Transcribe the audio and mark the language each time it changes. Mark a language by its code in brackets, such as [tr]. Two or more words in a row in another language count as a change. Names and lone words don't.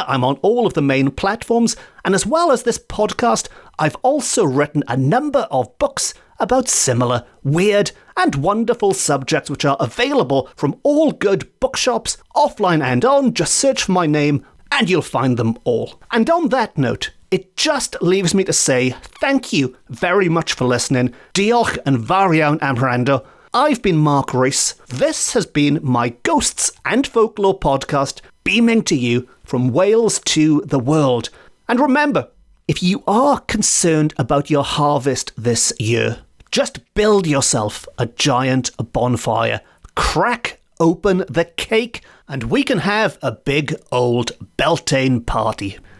[en] I'm on all of the main platforms, and as well as this podcast, I've also written a number of books about similar, weird, and wonderful subjects which are available from all good bookshops, offline and on. Just search for my name and you'll find them all. And on that note, it just leaves me to say thank you very much for listening. [cy] Diolch yn fawr iawn am wrando. [en] I've been Mark Rees. This has been my Ghosts and Folklore podcast, beaming to you from Wales to the world. And remember, if you are concerned about your harvest this year, just build yourself a giant bonfire, crack open the cake, and we can have a big old Beltane party.